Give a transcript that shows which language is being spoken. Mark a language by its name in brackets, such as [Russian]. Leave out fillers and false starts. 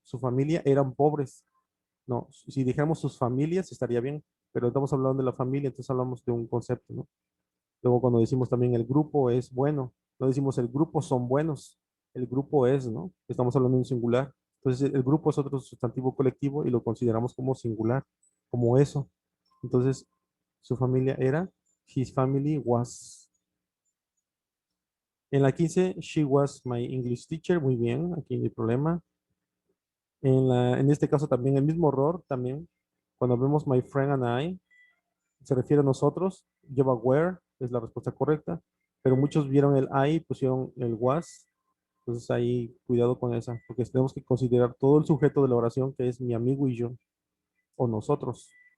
[Spanish] Su familia eran pobres. No, si dijéramos sus familias estaría bien, pero estamos hablando de la familia, entonces hablamos de un concepto, ¿no? Luego cuando decimos también el grupo es bueno, no decimos el grupo son buenos, el grupo es, ¿no? Estamos hablando de un singular. Entonces el grupo es otro sustantivo colectivo y lo consideramos como singular, como eso. Entonces su familia era, [English] his family was. [Spanish] En la 15 [English] she was my English teacher, [Spanish] muy bien, aquí no hay problema. En este caso también el mismo error, también cuando vemos [English] my friend and I, [Spanish] se refiere a nosotros, lleva were, es la respuesta correcta, pero muchos vieron el I y pusieron el was, entonces ahí cuidado con esa, porque tenemos que considerar todo el sujeto de la oración que es mi amigo y yo, o nosotros.